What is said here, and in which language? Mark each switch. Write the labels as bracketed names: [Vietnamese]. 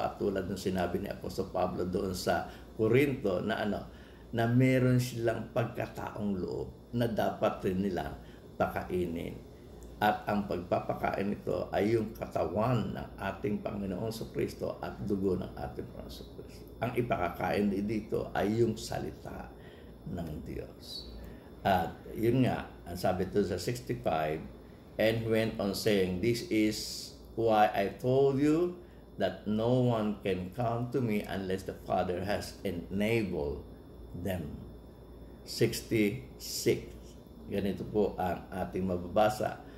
[Filipino] At tulad ng sinabi ni Apostol Pablo doon sa Corinto na na meron silang pagkataong loob na dapat rin nilang pakainin. At ang pagpapakain nito ay yung katawan ng ating Panginoong Kristo at dugo ng ating Panginoong Kristo. Ang ipakakain dito ay yung salita ng Diyos. At yun nga, ang sabi ito sa 65, [English] and went on saying, "This is why I told you that no one can come to me unless the Father has enabled them." 66. [Filipino] Ganito po ang ating mababasa.